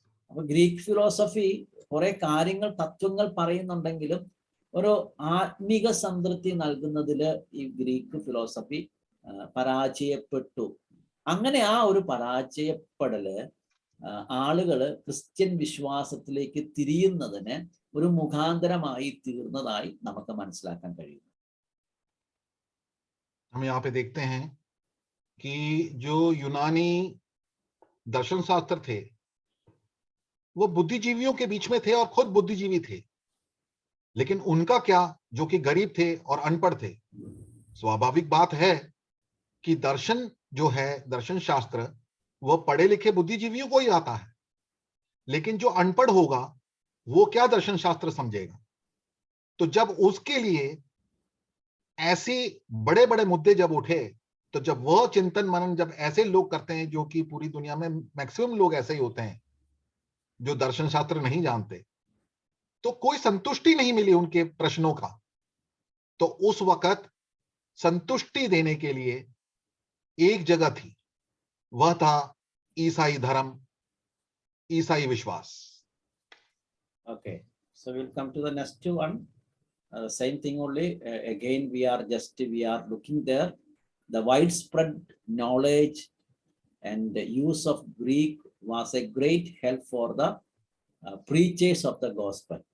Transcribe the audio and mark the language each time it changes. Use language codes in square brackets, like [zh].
[ml] അപ്പൊ Greek philosophy കുറെ കാര്യങ്ങൾ, തത്വങ്ങൾ പറയുന്നുണ്ടെങ്കിലും ഒരു ആത്മീക സംതൃപ്തി നൽകുന്നതില് ഈ ഗ്രീക്ക് ഫിലോസഫി പരാജയപ്പെട്ടു. അങ്ങനെ ആ ഒരു പരാജയപ്പെടല് ആളുകള് ക്രിസ്ത്യൻ വിശ്വാസത്തിലേക്ക് തിരിയുന്നതിന് ഒരു മുഖാന്തരമായി തീർന്നതായി നമുക്ക് മനസ്സിലാക്കാൻ കഴിയും. [hi] हम यहाँ पे देखते हैं कि जो यूनानी दर्शन शास्त्र थे वो बुद्धिजीवियों के बीच में थे और खुद बुद्धिजीवी थे, लेकिन उनका क्या, जो कि गरीब थे और अनपढ़ थे। स्वाभाविक बात है कि दर्शन जो है, दर्शन शास्त्र, वह पढ़े लिखे बुद्धिजीवियों को ही आता है, लेकिन जो अनपढ़ होगा वो क्या दर्शन शास्त्र समझेगा। तो जब उसके लिए ऐसे बड़े बड़े मुद्दे जब उठे, तो जब वह चिंतन मनन जब ऐसे लोग करते हैं, जो कि पूरी दुनिया में मैक्सिमम लोग ऐसे ही होते हैं जो दर्शन शास्त्र नहीं जानते, तो कोई संतुष्टि नहीं मिली उनके प्रश्नों का। तो उस वक्त संतुष्टि देने के लिए एक जगह थी, वह था ईसाई धर्म, ईसाई विश्वास। [en] Okay, so we'll come to the next one. Same thing only. Again, we are looking there. The widespread knowledge and the use of Greek was a great help for the preachers of the gospel.